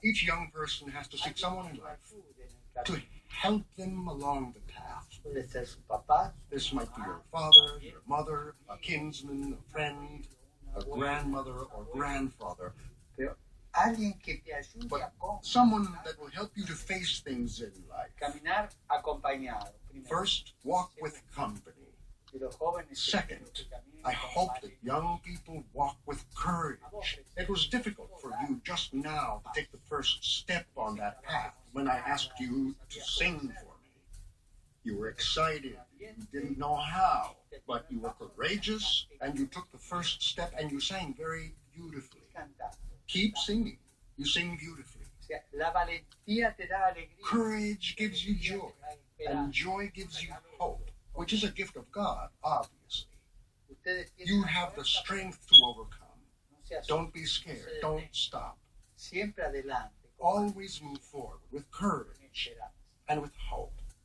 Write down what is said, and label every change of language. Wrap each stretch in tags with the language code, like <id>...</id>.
<en>Each young person has to seek someone in life to help them along the path.</en> <es>Puede ser su papá,</es> <en>This might be your father, your mother, a kinsman, a friend, a grandmother or grandfather,</en> <es>pero alguien que te ayude</es> <en>but a someone that will help you to face things in life.</en> <es>caminar acompañado. Primero,</es> <en>First, walk with company.</en> <es>de los jóvenes que</es> <en>Second, I hope that young people walk with courage. It was difficult for you just now to take the first step on that path when I asked you to sing for me. You were excited, you didn't know how, but you were courageous and you took the first step and you sang very beautifully.</en> <es>cantar.</es> <en>Keep singing. You sing beautifully.</en> <es>O sea, la valentía te da alegría.</es> <en>Courage gives you joy, and joy gives you hope, which is a gift of God, obviously.</en> <es>Ustedes tienen</es> <en>You have the strength to overcome.</en> <es>no se asusten,</es> <en>Don't be scared. Don't stop.</en> <es>siempre adelante.</es> <en>Always move forward with courage and with hope.</en>